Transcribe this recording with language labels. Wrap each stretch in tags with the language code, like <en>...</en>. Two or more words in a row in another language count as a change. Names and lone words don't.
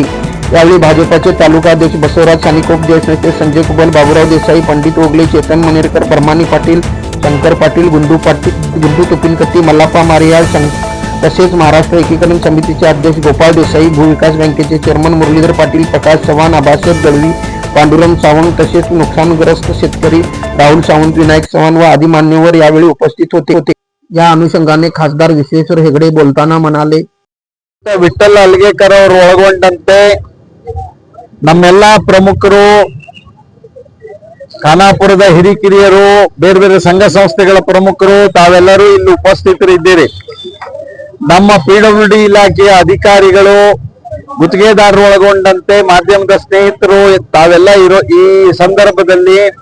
<mr>यावेळी भाजपाचे तालुकाध्यक्ष बसवराज सानिकोप, ज्येष्ठ नेते संजय कुबल, बाबूराव देसाई, पंडित ओगले, चेतन मनेरकर, परमानी पाटील, शंकर पाटील, गुंडू तुपिनकत्ती, मल्लाप्पा मारियाळ तसेच महाराष्ट्र एकीकरण समितीचे अध्यक्ष गोपाळ देसाई, भूविकास बँकेचे चेअरमन मुरलीधर पाटील, प्रकाश चव्हाण, आबासाहेब दळवी, पांडुरंग सावंत तसेच नुकसानग्रस्त शेतकरी राहुल सावंत, विनायक चव्हाण व आदी मान्यवर यावेळी उपस्थित होते। या अनुषंगाने खासदार विश्वेश्वर हेगडे बोलताना म्हणाले,</mr> <kn>ವಿಠ್ಠಲ್ ಹಲ್ಗೇಕರ್ ಅವರು ಒಳಗೊಂಡಂತೆ ನಮ್ಮೆಲ್ಲ ಪ್ರಮುಖರು, ಖಾನಾಪುರದ ಹಿರಿಕಿರಿಯರು, ಬೇರೆ ಬೇರೆ ಸಂಘ ಸಂಸ್ಥೆಗಳ ಪ್ರಮುಖರು ತಾವೆಲ್ಲರೂ ಇಲ್ಲಿ ಉಪಸ್ಥಿತರಿದ್ದೀರಿ। ನಮ್ಮ PWD ಇಲಾಖೆಯ ಅಧಿಕಾರಿಗಳು, ಗುತ್ತಿಗೆದಾರರು ಒಳಗೊಂಡಂತೆ ಮಾಧ್ಯಮದ ಸ್ನೇಹಿತರು ತಾವೆಲ್ಲ ಇರೋ ಈ ಸಂದರ್ಭದಲ್ಲಿ</kn>